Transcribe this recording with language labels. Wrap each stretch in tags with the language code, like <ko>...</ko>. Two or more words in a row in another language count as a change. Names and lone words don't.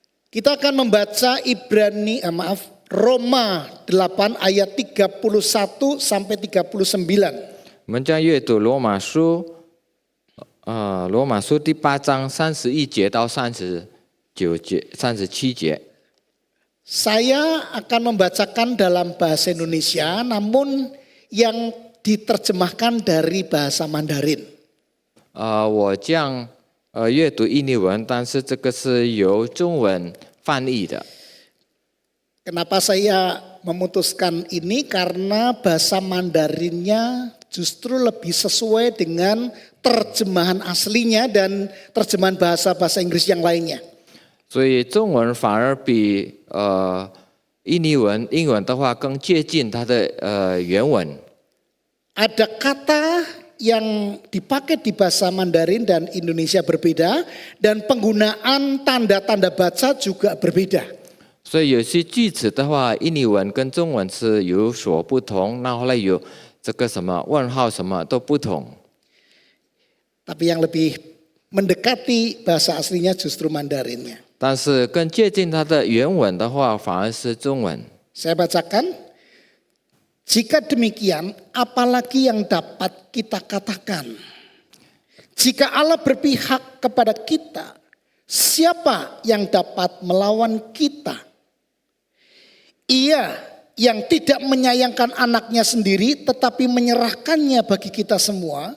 <id>Kita akan membaca Roma 8 ayat 31 sampai 39.</id> <zh>我们将阅读罗马书第8章31节到37节。</zh> <id>Saya akan membacakan dalam bahasa Indonesia, namun yang diterjemahkan dari bahasa Mandarin.</id> <zh>我将阅读印尼文，但是这个是由中文翻译的。</zh> <id>Kenapa saya memutuskan ini? Karena bahasa Mandarinnya justru lebih sesuai dengan terjemahan aslinya dan terjemahan bahasa-bahasa Inggris yang lainnya.</id> <zh>所以中文反而比印尼文、英文的话更接近它的原文。</zh> <id>Ada kata yang dipakai di bahasa Mandarin dan Indonesia berbeda, dan penggunaan tanda-tanda baca juga berbeda.</id> <zh>所以有些句子的话，印尼文跟中文是有所不同，然后呢有这个什么问号什么都不同。</zh> <id>Tapi yang lebih mendekati bahasa aslinya justru Mandarinnya.</id> <zh>但是更接近它的原文的话，反而是中文。</zh> <id>Saya bacakan. Jika demikian, apalagi yang dapat kita katakan? Jika Allah berpihak kepada kita, siapa yang dapat melawan kita? Ia yang tidak menyayangkan anaknya sendiri, tetapi menyerahkannya bagi kita semua.</id>